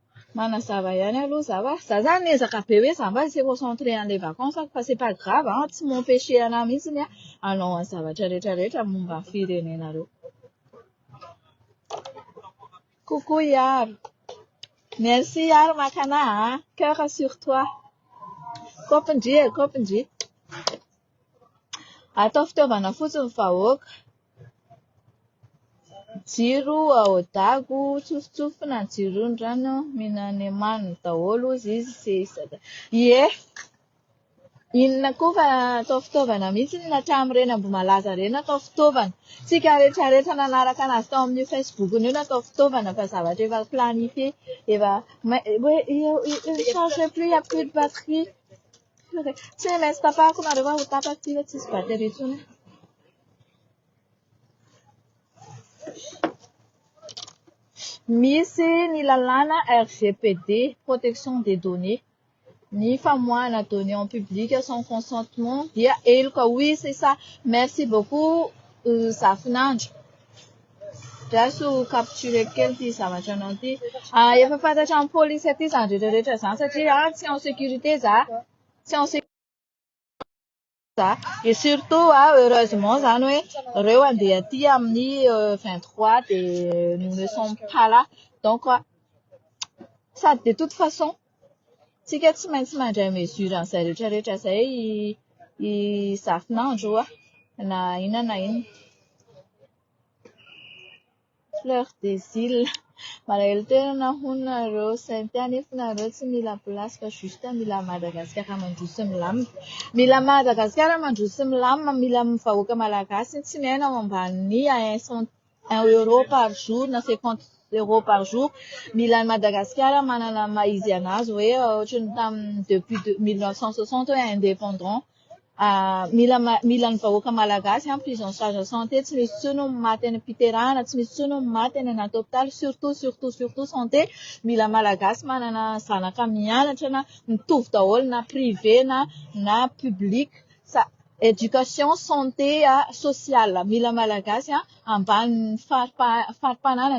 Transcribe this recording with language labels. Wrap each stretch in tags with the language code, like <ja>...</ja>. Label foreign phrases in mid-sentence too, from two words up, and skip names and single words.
<mg>Manazava ihany aloha zaho za zany niezaka be hoe za mba</mg> <fr>se concentré</fr> <mg>an'le vacances fa</mg> <fr>c'est pas grave</fr> <mg>tsy m'empêcher anahy mihitsiny hanao any zavatra rehetrarehetra momba ny firenenareo.</mg> <fr>Coucou Yaro. Merci Yaro makana cœur sur toi.</fr> <mg>Kopindry. Atao fitaovana fotsiny vahoaka. Jiro ao dago tsofotsofina ny jirony rano minany maniny daholo izy sesaka. Inona koa fa atao fitaovana mihitsy ny hatramin'ireny Ambohimalaza ireny atao fitaovana. Tsika rehetrarehetra nanaraka anazy tao amin'ny Facebook io natao fitaovana fa zavatra efa planifié efa</mg> <fr>il charge plus, il n'y a plus de batterie.</fr> <mg>Tsy maintsy tapahako nareo fa ho tapaka ty fa tsisy batterie intsony. Misy ny lalàna RGPD,</mg> <fr>protection des données,</fr> <mg>ny famoahana</mg> <fr>données en public</fr> <mg>sans consentement dia eloka.</mg> <fr>Oui, c'est ça. Merci beaucoup Zafinandro.</fr> <mg>Draso capturer kely ty zavatra anao ty. Efa fantatra amin'ny police aty zany rehetrarehetra zany satria tsy</mg> <fr>en sécurité</fr> <mg>za. Tsy</mg> <fr>en sécurité</fr> <mg>za.</mg> <fr>Et surtout heureusement</fr> <mg>zany hoe reo andeha aty amin'ny 23</mg> <fr>de nous ne sommes pas là.</fr> <mg>Donc sady</mg> <fr>de toute façon</fr> <mg>tsika tsy maintsy mandray mesure an'izay rehetrarehetra zay i Zafinandro na inona. Fleur des îles. Malahelo tena honareo sainty anefa nareo tsy mila place fa juste mila Madagasikara mandroso sy milamina. Mila Madagasikara mandroso sy milamina, mila vahoaka malagasy tsy miaina ao ambanin'ny</mg> <fr>1 euro par jour</fr> <mg>na</mg> <fr>50 euros par jour.</fr> <mg>Mila Madagasikara manana maizy anazy hoe ohatrany tamin'ny depuis 1960 hoe indépendant. Mila ny vahoaka malagasy</mg> <fr>prise en charge santé</fr> <mg>tsy misy tsony maty any am-piterahana, tsy misy tsony maty any anaty hôpitaly,</mg> <fr>surtout santé.</fr> <mg>Mila malagasy manana zanaka mianatra na mitovy daholo na privé na public.</mg> <fr>Éducation, santé, sociale.</fr> <mg>Mila malagasy ambany fari-pananany.</mg>